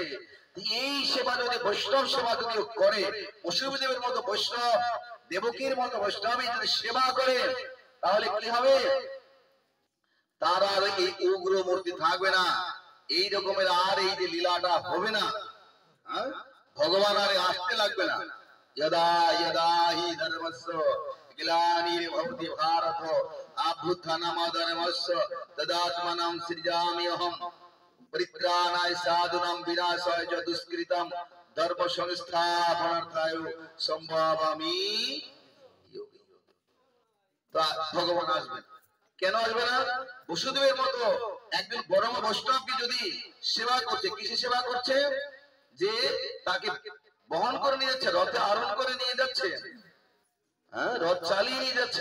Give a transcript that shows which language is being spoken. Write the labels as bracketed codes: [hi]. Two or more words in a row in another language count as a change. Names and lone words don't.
[bn] এই সেবা যদি বৈষ্ণব সেবা যদি করে, বসুদেবের মতো বৈষ্ণব, দেবকীর মতো বৈষ্ণবী যদি সেবা করে, তাহলে কি হবে? তার আর এই উগ্র মূর্তি থাকবে না, এই রকমের আর এই যে লীলাটা হবে না। ভগবান আর আসতে লাগবে না। [sa] यदा यदा हि धर्मस्य ग्लानिर्भवति भारत अभ्युत्थानमधर्मस्य तदात्मानं सृजाम्यहं परित्राणाय साधूनां विनाशाय च दुष्कृतं धर्म संस्थापनार्थाय संभवामि योगी। [bn] তো ভগবান আসবেন। কেন আসবে না? বসুদেবের মতো একজন পরম বৈষ্ণবকে যদি সেবা করছে, কিসে সেবা করছে? যে তাকে বহন করে নিয়ে যাচ্ছে, রথে আরোহণ করে নিয়ে যাচ্ছে, হ্যাঁ, রথ চালিয়ে নিয়ে যাচ্ছে।